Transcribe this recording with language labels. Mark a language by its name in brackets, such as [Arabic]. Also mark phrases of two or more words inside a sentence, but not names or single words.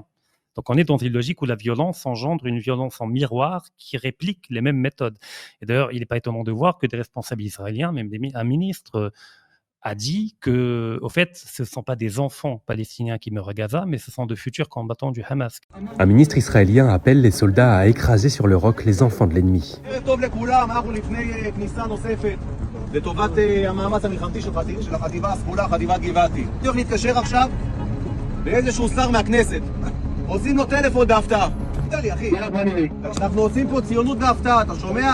[French] Donc on est dans une logique où la violence engendre une violence en miroir qui réplique les mêmes méthodes. Et d'ailleurs, il n'est pas étonnant de voir que des responsables israéliens, même un ministre, a dit que, au fait, ce ne sont pas des enfants palestiniens qui meurent à Gaza, mais ce sont de futurs combattants du Hamas. Un ministre israélien appelle les soldats à écraser sur le roc les enfants de l'ennemi. [Hebrew] עושים לו טלפון בהפתעה. תדע לי, אחי. אנחנו עושים פה ציונות בהפתעה, אתה שומע?